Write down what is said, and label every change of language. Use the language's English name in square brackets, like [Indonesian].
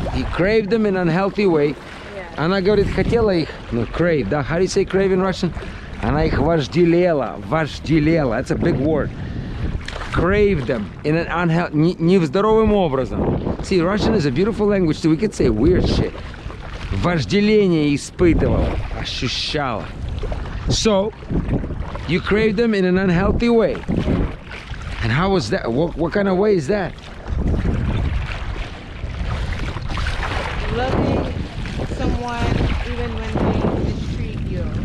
[English] He craved them in an unhealthy way. Yeah. [Russian] Она говорит, хотела их, ну, [English] crave, да? How do you say crave in Russian? [Russian] Она их вожделела. [English] That's a big word. Crave them in an unhealthy, [Russian] нездоровым образом. [English] See, Russian is a beautiful language too. We could say weird shit. [Russian] Вожделение испытывала, ощущала. [English] So, you crave them in an unhealthy way. And how was that? What kind of way is that? Loving someone even when they mistreat you.